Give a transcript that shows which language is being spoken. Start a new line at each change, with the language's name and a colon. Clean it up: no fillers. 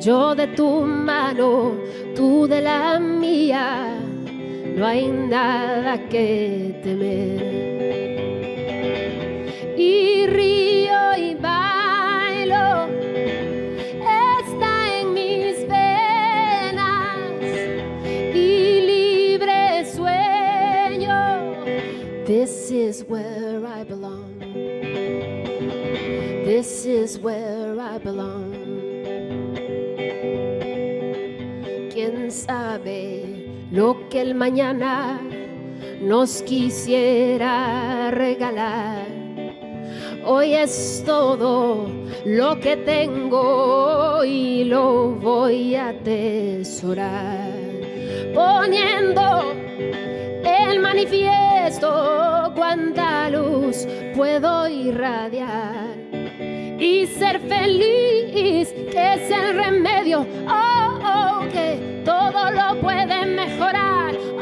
Spanish: Yo de tu mano, tú de la mía, no hay nada que temer. Y río y bailo, está en mis venas, y libre sueño.
English: This is where I belong. This is where I I belong.
Spanish: ¿Quién sabe lo que el mañana nos quisiera regalar? Hoy es todo lo que tengo y lo voy a atesorar, poniendo el manifiesto cuánta luz puedo irradiar y ser feliz, que es el remedio, que todo lo puede mejorar,